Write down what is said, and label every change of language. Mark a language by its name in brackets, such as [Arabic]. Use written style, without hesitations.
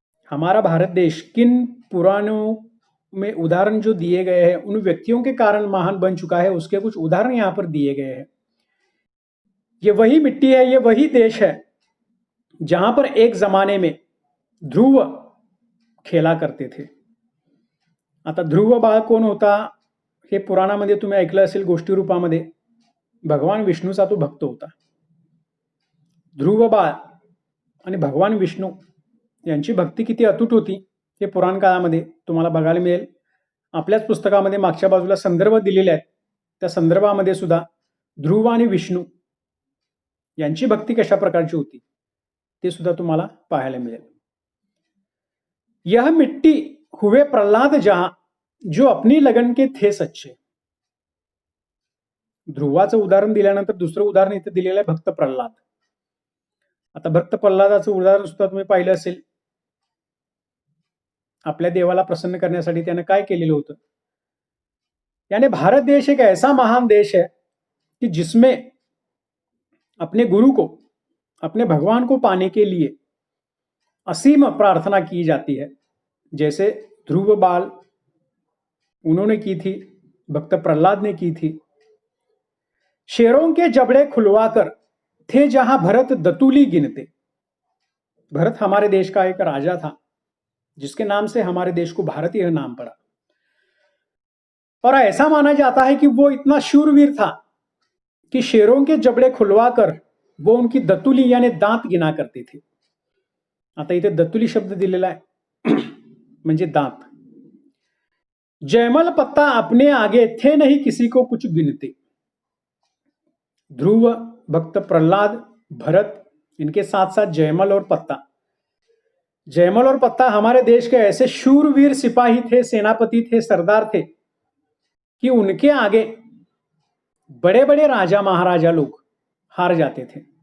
[Hindi] हमारा भारत देश किन पुराणों में उदाहरण जो दिए गए हैं उन व्यक्तियों के कारण महान बन चुका है, उसके कुछ उदाहरण यहां पर दिए गए हैं. ये वही मिट्टी है, ये वही देश है जहां पर एक जमाने में ध्रुव खेला करते थे. [Marathi] आता ध्रुव बाळ कोण होता हे पुराणामध्ये तुम्ही ऐकलं असेल. गोष्टी रूपामध्ये भगवान विष्णूचा तो भक्त होता. ध्रुव बाळ आणि भगवान विष्णू यांची भक्ती किती अतूट होती हे पुराण काळामध्ये तुम्हाला बघायला मिळेल. आपल्याच पुस्तकामध्ये मागच्या बाजूला संदर्भ दिलेले आहेत. त्या संदर्भामध्ये सुद्धा ध्रुव आणि विष्णू यांची भक्ती कशा प्रकारची होती ते सुद्धा तुम्हाला पाहायला मिळेल. [Hindi] यह मिट्टी हुए प्रल्हाद जहां जो अपनी लगन के थे सच्चे. [Marathi] ध्रुवाचं उदाहरण दिल्यानंतर दुसरं उदाहरण इथे दिलेलं आहे भक्त प्रल्हाद. आता भक्त प्रल्हादाचं उदाहरण सुद्धा तुम्ही पाहिलं असेल. आपल्या देवाला प्रसन्न करण्यासाठी त्याने काय केलेलं होतं. [Hindi] यानी भारत देश एक ऐसा महान देश है कि जिसमें अपने गुरु को, अपने भगवान को पाने के लिए असीम प्रार्थना की जाती है. जैसे ध्रुव बाल उन्होंने की थी, भक्त प्रहलाद ने की थी. शेरों के जबड़े खुलवाकर थे जहां भरत दतुली गिनते. भरत हमारे देश का एक राजा था जिसके नाम से हमारे देश को भारत यह नाम पड़ा. और ऐसा माना जाता है कि वो इतना शूरवीर था कि शेरों के जबड़े खुलवाकर वो उनकी दतुली यानी दांत गिना करते थे. [Marathi] आता इथे दतुली शब्द दिलेला आहे म्हणजे दांत. [Hindi] जयमल पत्ता अपने आगे थे नहीं किसी को कुछ गिनते. ध्रुव, भक्त प्रहलाद, भरत, इनके साथ साथ जयमल और पत्ता. जयमल और पत्ता हमारे देश के ऐसे शूरवीर सिपाही थे, सेनापति थे, सरदार थे कि उनके आगे बड़े बड़े राजा महाराजा लोग हार जाते थे.